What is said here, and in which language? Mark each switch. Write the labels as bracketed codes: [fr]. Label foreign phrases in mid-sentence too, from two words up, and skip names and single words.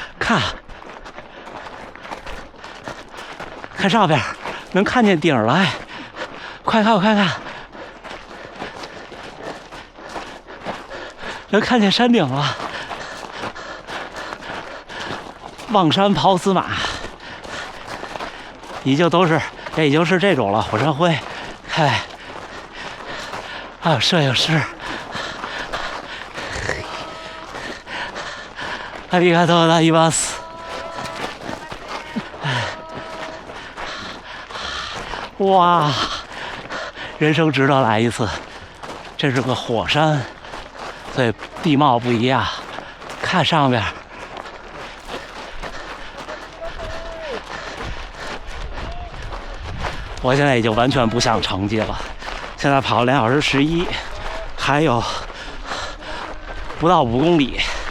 [zh] 看上边，能看见顶来，快看，我看看，能看见山顶了。望山跑死马，也已经是这种了，火山灰。哎，还有摄影师。 [ja] ありがとうございます。 [zh] 哇，人生值得来一次。这是个火山，所以地貌不一样。看上边，我现在已经完全不想成绩了。现在跑2小时11，还有不到5公里。